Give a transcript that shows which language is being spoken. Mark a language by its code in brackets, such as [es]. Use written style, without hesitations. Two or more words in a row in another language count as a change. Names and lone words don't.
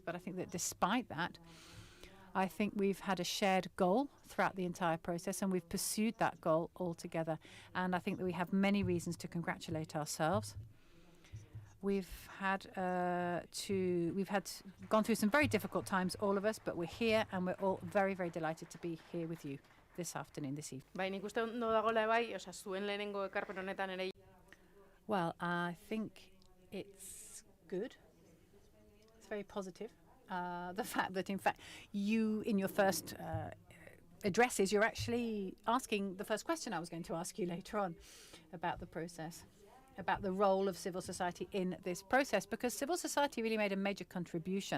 [en] But I think that despite that, I think we've had a shared goal throughout the entire process, and we've pursued that goal all together. And I think that we have many reasons to congratulate ourselves. We've gone through some very difficult times, all of us, but we're here, and we're all very, very delighted to be here with you this afternoon, this evening. [eu] Bai, nik uste ondo dagoela bai, zuen lehenengo ekarpen honetan ere. [en] Well, I think it's good. It's very positive. The fact that, in fact, you, in your first addresses, you're actually asking the first question I was going to ask you later on about the process, about the role of civil society in this process, because civil society really made a major contribution.